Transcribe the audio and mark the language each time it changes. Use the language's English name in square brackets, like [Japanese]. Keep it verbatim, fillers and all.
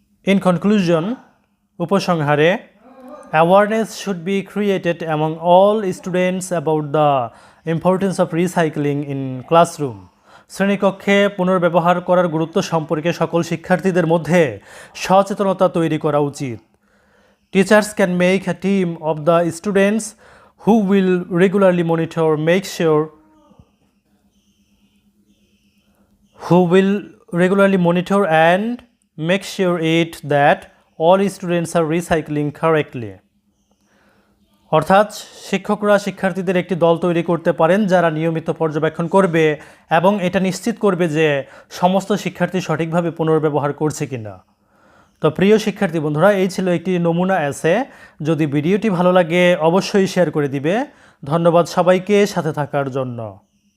[English] in conclusion, [Bangla] উপসংহারে, [English] Awareness should be created among all students about the importance of recycling in classroom. [Bangla] শ্রেণীকক্ষে পুনর্ব্যবহার করার গুরুত্ব সম্পর্কে সকল শিক্ষার্থীদের মধ্যে সচেতনতা তৈরি করা উচিত। [English] Teachers can make a team of the students who will regularly monitor, make sure who will regularly monitor and make sure it that all students are recycling correctly. [Bangla] অর্থাৎ শিক্ষকরা শিক্ষার্থীদের একটি দল তৈরি করতে পারেন যারা নিয়মিত পর্যবেক্ষণ করবে এবং এটা নিশ্চিত করবে যে সমস্ত শিক্ষার্থী সঠিকভাবে পুনর্ব্যবহার করছে কিনা। তো প্রিয় শিক্ষার্থী বন্ধুরা, এই ছিল একটি নমুনা অ্যাসে। যদি ভিডিওটি ভালো লাগে অবশ্যই শেয়ার করে দিবে। ধন্যবাদ সবাইকে সাথে থাকার জন্য।